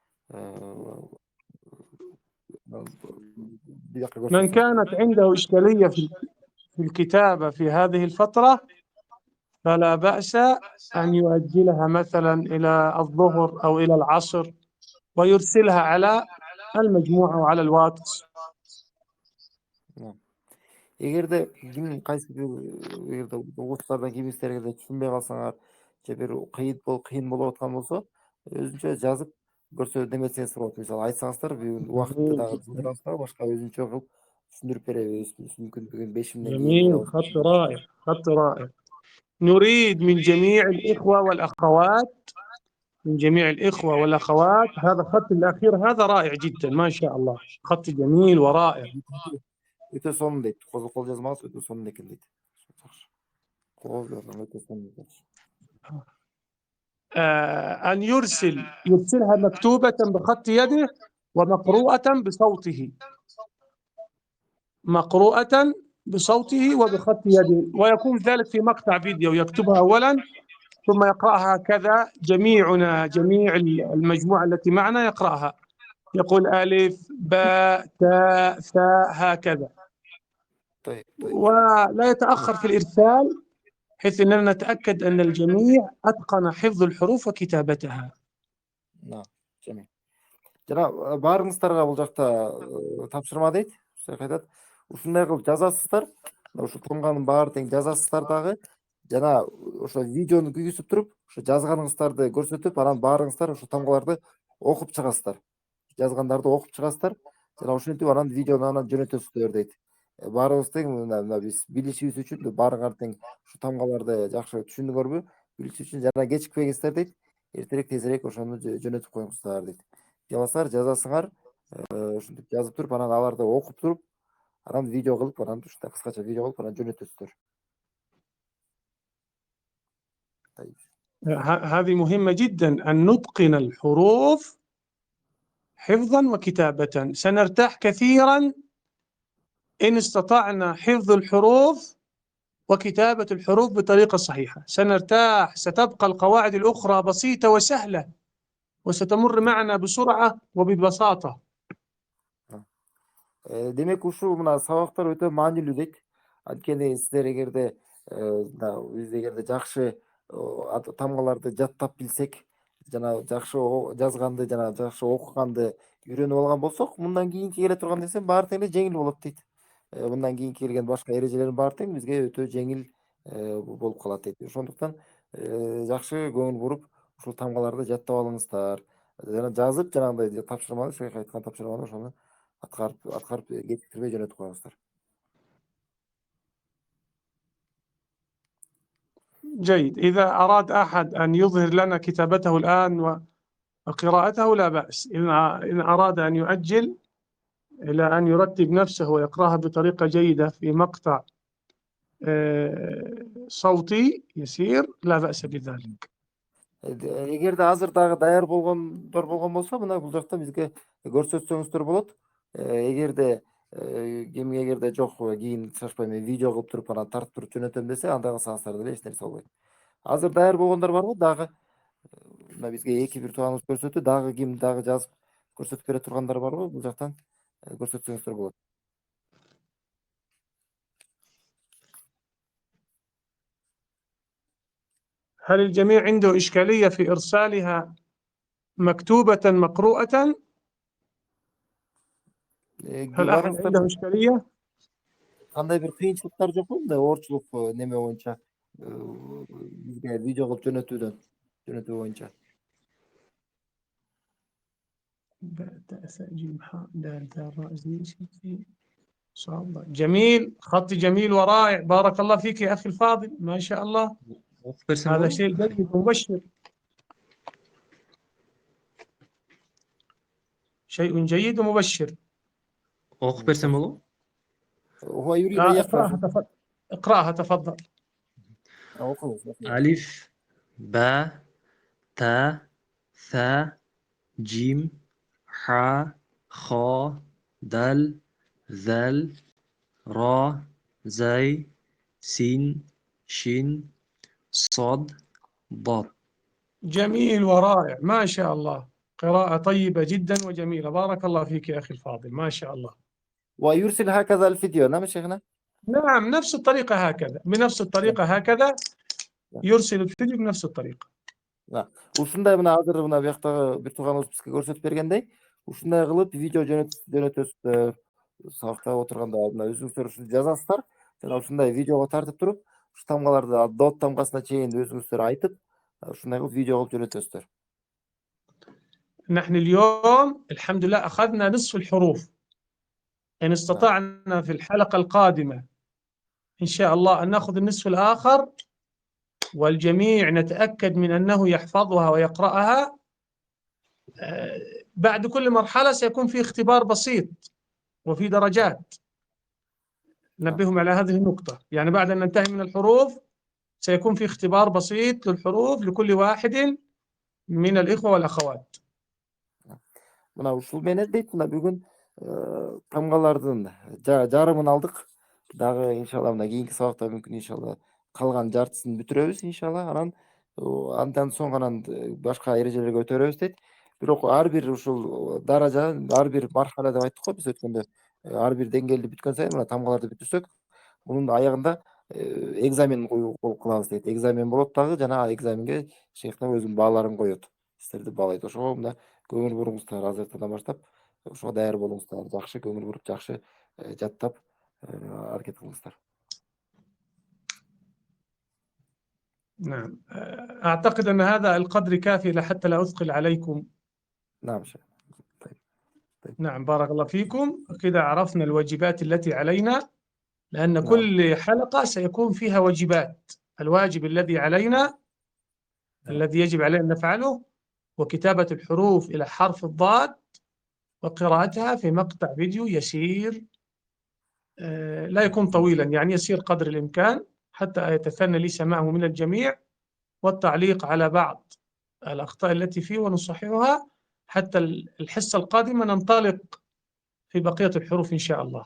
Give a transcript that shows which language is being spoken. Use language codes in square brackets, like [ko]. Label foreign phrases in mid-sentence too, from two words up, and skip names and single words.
[ar] من كانت عنده إشكالية في الكتابة في هذه الفترة فلا بأس أن يؤجلها مثلا إلى الظهر أو إلى العصر ويرسلها على المجموعة وعلى الواتس. [ky] Эгерде ким кайсы эгерде окуучулардан кимистерге түшүнбөй калсаңар, же бир кыйын болуп аткан болсо, өзүнчө жазып көрсө деметсеңиз болот. Мисалы айтсаңыздар, бүгүн убакытты дагы жылдырасыздар, башка өзүнчө кылып түшүндүрүп беребиз. Мүмкүн бүгүн 5 минуттан кийин [ar] جميل، خط رائع، خط رائع. نريد من جميع الإخوة والأخوات هذا الخط الأخير هذا رائع جدا ما شاء الله، خط جميل ورائع. [ky] өтө сонун дейт. Кол жазмаңыз, өтө сонун экен дейт. Кол жазган өтө сонун дейт. [ar] أن يرسلها مكتوبة بخط يده ومقروءة بصوته وبخط يده، ويكون ذلك في مقطع فيديو يكتبها أولا ثم يقرأها كذا. جميع المجموعة التي معنا يقرأها، يقول ألف باء تاء ثاء هكذا. طيب. ولا يتأخر في الإرسال بحيث أننا نتأكد أن الجميع أتقن حفظ الحروف وكتابتها. نعم جميل. [ky] жана баарыңыздарга бул жакта тапшырма дейт. Айтат, ушундай кылып жазасыздар. Ошо томганын баары тең жазасыздар дагы. Жана ошо видеону күйгүзүп туруп, ошо жазганыңыздарды көрсөтүп, анан баарыңыздар ошо тамгаларды окуп чыгасыздар. Жазгандарды окуп чыгасыздар. Жана ошентип анан видеону анан жөнөтөсүздөр дейт. Баарыбыз тең мына биз билишибиз үчүн баарыңар тең ушу тамгаларды жакшы түшүндүңөрбү? Билиш үчүн жана кечикпеңиздер дейт. Эртерээк тезирээк ошону жөнөтүп коюңуздар дейт. Жаласаңар жазасыңар, ушинтип жазып туруп, анан аларды окуп туруп, анан видео кылып, анан ушундай кыскача видео кылып, анан жөнөтөсүздөр. [ar] هذه مهمة جدا أن نتقن الحروف حفظا وكتابة. سنرتاح كثيرا إن استطعنا حفظ الحروف وكتابة الحروف بطريقة صحيحة. سنرتاح، ستبقى القواعد الأخرى بسيطة وسهلة وستمر معنا بسرعة وببساطة. [ky] Демек ушул мына сабактар өтө маанилүү дейт. Анткени сиздер эгерде биз эгерде жакшы тамгаларды жаттап билсек, жана жакшы жазганды жана жакшы окуганды үйрөнүп алган болсок, мындан кийинки келе турган нерсе баары тең эле жеңил болот дейт. Мындан кийинки келген башка эрежелердин баары тең бизге өтө жеңил болуп калат дейт. Ошондуктан жакшы көңүл буруп, ушул тамгаларды жаттап алыңыздар. Жана жазып, жанагындай тапшырманы, шейх айткан тапшырманы ошону аткарып кечиктирбей жөнөтүп коюңуздар. [ar] جيد. إذا أراد أحد أن يظهر لنا كتابته الآن وقراءته لا بأس. إن أراد أن يؤجل إلى أن يرتب نفسه ويقرأها بطريقة جيدة في مقطع صوتي يسير لا بأس بذلك. [ky] Эгерде азыр дагы даяр болгондор болгон болсо, мына бул жакта бизге көрсөтсөңүздөр болот. Эгерде ким эгерде жок, кийин шашпай мен видео кылып туруп, анан тартып туруп жөнөтөм десе, андай кылсаңыздар деле эч нерсе болбойт. Азыр даяр болгондор барбы? Дагы мына бизге эки бир тууганыбыз көрсөттү. Дагы ким дагы жазып көрсөтүп бере тургандар барбы? Бул жактан көрсөтсөңүздөр болот. [ar] هل الجميع عنده إشكالية في إرسالها مكتوبة مقروءة؟ هل أحد عنده إشكالية؟ [ky] Кандай бир кыйынчылыктар жокпу? Мындай оорчулук неме боюнча, бизге видео кылып жөнөтүү боюнча. [ar] جميل، خط جميل ورائع. بارك الله فيك يا أخي الفاضل، ما شاء الله. هذا شيء جيد ومبشر. شيء جيد ومبشر. [tr] Okuyup versem olur? [ar] هو يريد أن يقرأ. اقرأها تفضل. ألف باء تاء ثاء جيم حاء خاء دال ذال راء زاي سين شين صاد ضاد. جميل ورائع ما شاء الله. قراءة طيبة جدا وجميلة. بارك الله فيك يا أخي الفاضل، ما شاء الله. ويرسل هكذا الفيديو. نعم شيخنا. نعم نفس الطريقة هكذا، بنفس الطريقة هكذا يرسل الفيديو بنفس الطريقة. [ky] Ушундай мына азыр мына бияктагы бир тууганыбыз бизге көрсөтүп бергендей, ушундай кылып видео жөнөтөсүздөр. Сабакта отурганда мына өзүңүздөр ушуну жазасыздар, жана ушундай видеого тартып туруп, ушу тамгаларды дот тамгасына чейин өзүңүздөр айтып, ушундай кылып видео кылып жөнөтөсүздөр. [ar] نحن اليوم الحمد لله أخذنا نصف الحروف. إن استطعنا في الحلقة القادمة إن شاء الله أن نأخذ النصف الآخر والجميع نتأكد من أنه يحفظها ويقرأها. بعد كل مرحلة سيكون في اختبار بسيط وفي درجات. نبههم على هذه النقطة. يعني بعد أن ننتهي من الحروف سيكون في اختبار بسيط للحروف لكل واحد من الإخوة والأخوات. [ky] Мына ушул менен дейт, мына бүгүн тамгалардын жарымын алдык. Дагы иншалла мына кийинки сабакта мүмкүн иншалла калган жартысын бүтүрөбүз иншалла. Андан соң анан башка эрежелерге өтөрөбүз дейт. Бирок ар бир ушул даража, ар бир мархала деп айттык го биз өткөндө. Ар бир деңгээлди бүткөн сайын мына тамгаларды бүтүрсөк, мунун аягында экзамен кылабыз дейт. Экзамен болот дагы, жанагы экзаменге шейхтер өзүнүн бааларын коет. Силерди баалайт. Ошого мына көңүл буруңуздар азыртадан баштап. Ошого даяр болуңуздар. Жакшы көңүл буруп, жакшы жаттап аракет кылыңыздар. [ar] نعم. أعتقد أن هذا القدر كافي حتى لا أثقل عليكم. نعم شيخ. نعم بارك الله فيكم. كده عرفنا الواجبات التي علينا، لأن نعم. كل حلقة سيكون فيها واجبات. الواجب الذي علينا الذي يجب علينا أن نفعله وكتابة الحروف إلى حرف الضاد وقراءتها في مقطع فيديو يسير، لا يكون طويلا، يعني يسير قدر الإمكان حتى يتثنى لي سماعه من الجميع، والتعليق على بعض الأخطاء التي فيه ونصححها حتى الحصة القادمة ننطلق في بقية الحروف إن شاء الله.